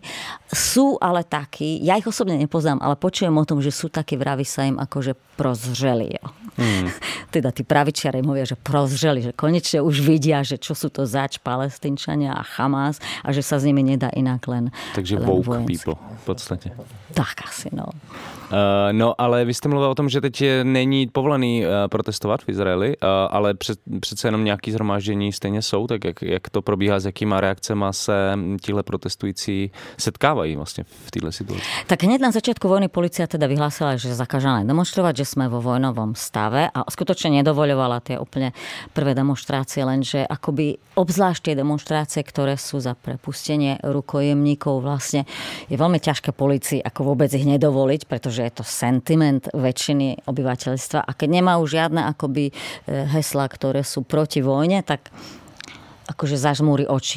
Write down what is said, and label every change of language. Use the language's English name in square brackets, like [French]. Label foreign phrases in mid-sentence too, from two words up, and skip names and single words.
[Slovak] Sú ale takí, ja ich osobne nepoznám, ale počujem o tom, že sú takí, vraví sa im akože prozřeli. [Czech] Jo. [Slovak] Teda tí pravičiari im hovoria, že prozřeli, že konečne už vidia, že čo sú to zač Palestínčania a Hamas a že sa s nimi nedá inak len [Czech] Takže [Slovak] len [Czech] woke [Slovak] vojenský. [Czech] people v podstatě. Tak asi, no. No, ale vy jste mluvil o tom, že teď není povolený protestovat v Izraeli, ale přece jenom nějaký shromáždění stejně jsou, tak jak to probíhá, s jakýma reakcema se tíhle protestující setkávají vlastně v této situaci? [Slovak] Tak hneď na začiatku vojny polícia teda vyhlásila, že zakážeme demonštrovať, že sme vo vojnovom stave a skutočne nedovoľovala tie úplne prvé demonštrácie, lenže akoby obzvlášť tie demonštrácie, ktoré sú za prepustenie rukojemníkov, vlastne je veľmi ťažké polícii ako vôbec ich nedovoliť, pretože je to sentiment väčšiny obyvateľstva a keď nemajú žiadne akoby heslá, ktoré sú proti vojne, tak akože zažmúri oči.